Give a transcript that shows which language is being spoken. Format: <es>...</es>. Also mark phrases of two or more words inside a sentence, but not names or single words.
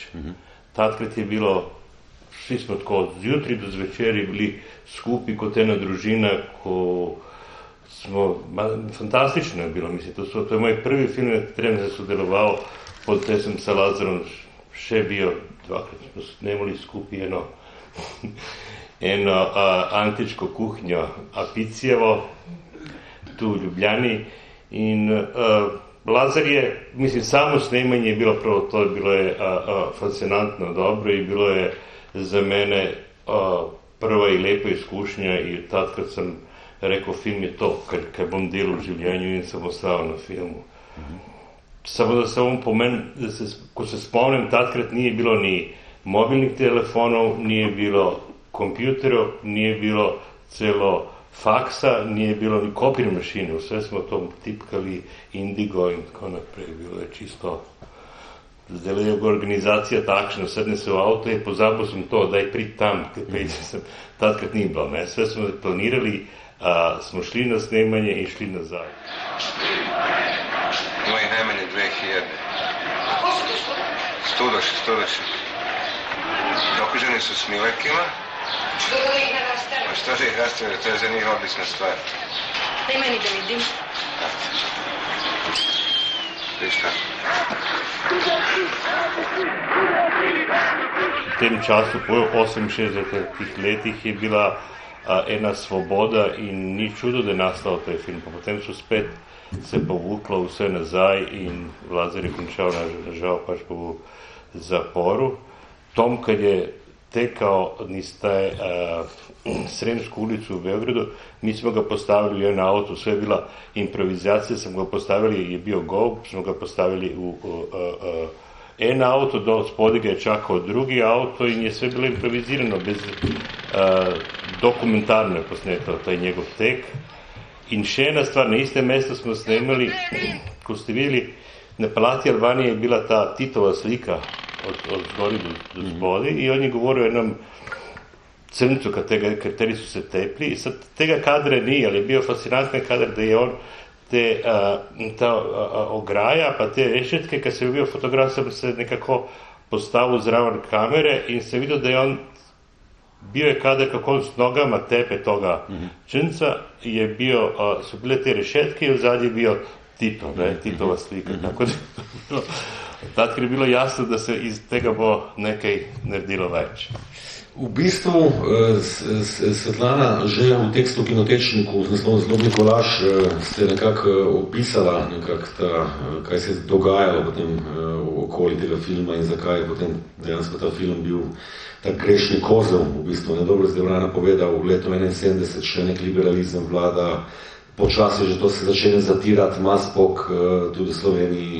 <sl>Takrat je bilo, svi smo tako od zjutri do zvečeri bili skupi kot ena družina, ko smo, fantastično je bilo, mislim, to je moj prvi film, na katerem se sodeloval, pod te sem sa Lazarom še bio, dvakrat smo snemali skupi eno antičko kuhnjo Apicijevo, tu u Ljubljani in Lazar je, mislim, samo snemanje je bilo prvo to,</sl> <hr>bilo je fascinantno dobro i bilo je za mene prva i lepa iskušnja i tad kad sam rekao film je to,</hr> <sl>kad bom delal v življenju in sem ostal na filmu. Samo da se ovom pomen, ko se spomnim, takrat nije bilo ni mobilnih telefonov, nije bilo kompjuterov, nije bilo celo faksa, nije bilo ni kopir mašine,</sl> <hr>sve smo to tipkali</hr> <sl>Indigo in tako naprej, bilo je čisto, zdaj je organizacija takšna, sedne se v avto in pozabil sem to, daj prid tam, takrat ni bilo, ne? Sve smo planirali, smo šli na snemanje in šli nazaj. Ima ih najmanje 2000.</sl> <hr>A ko su to Studoši. Okuženi su s milekima. Što da ih ne rastave? A što da ih rastave, to je za njih obična stvar. Daj meni da vidim. Viš šta?</hr> <sl>V tem času, po 68 letih, je bila ena svoboda in ni čudo, da je nastal taj film. Pa potem so spet se povuklo vse nazaj in Lazar je končal nažal pač v zaporu.</sl> <hr>Tom, kad je tekao niz taj Sremsku ulicu u Beogradu, mi smo ga postavili u jedan auto, sve je bila improvizacija, smo ga postavili, je bio go, smo ga postavili u en auto, do spodi ga je čakao drugi auto i je sve bilo improvizirano, bez dokumentarno je posnetao taj njegov tek.</hr> <sl>In še ena stvar, na iste mesto smo snemali, ko ste videli, na Palati Albanije je bila ta Titova slika od zgori do spodaj i on je</sl> <hr>govorio o jednom crncu, kateri su se tepli i sad tega kadra nije, ali je bio fascinantan kadar da je on ta ograja pa te rešetke, kad se je bio fotograf,</hr> <sl>sam se nekako postavil zraven kamere in</sl> <hr>se vidio da je on bio je kadar kako on s nogama tepe toga črnca, je bio, su bile te rešetke i odzad je bio Tito,</hr> <sl>ne, Titova slika, tako da tad je bilo jasno, da se iz tega bo nekaj naredilo več. V bistvu, Svetlana, že v tekstu Kinotečniku z naslovom Zlobni kolaž ste nekako opisala, kaj se je dogajalo potem okoli tega filma in zakaj je potem dejansko ta film bil tak grešni kozel, v bistvu nedobro zdaj Vrana povedal, v letu 71 še nek liberalizem vlada, počasi že to se začne zatirati, maspok tudi v Sloveniji.</sl>